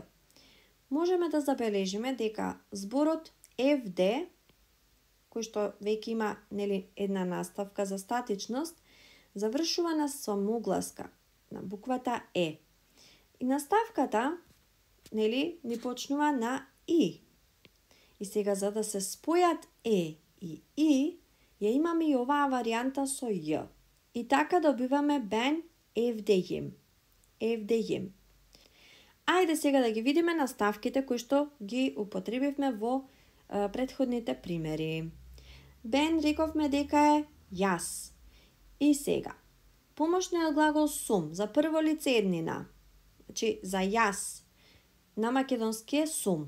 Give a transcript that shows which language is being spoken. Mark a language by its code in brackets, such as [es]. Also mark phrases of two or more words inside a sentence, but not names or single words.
[mk] Можеме да забележиме дека зборот евде, кој што веќе има една наставка за статичност, завршува на самогласка, на буквата е. И наставката ни почнува на и. И сега, за да се спојат е и и, ја имаме и оваа варијанта со ј. И така добиваме [tr] ben evdeyim. Evdeyim. [mk] Ајде сега да ги видиме наставките кои што ги употребивме во претходните примери. Ben рековме дека е јас. И сега, помошниот глагол сум за прво лице еднина, значи за јас, на македонски е сум.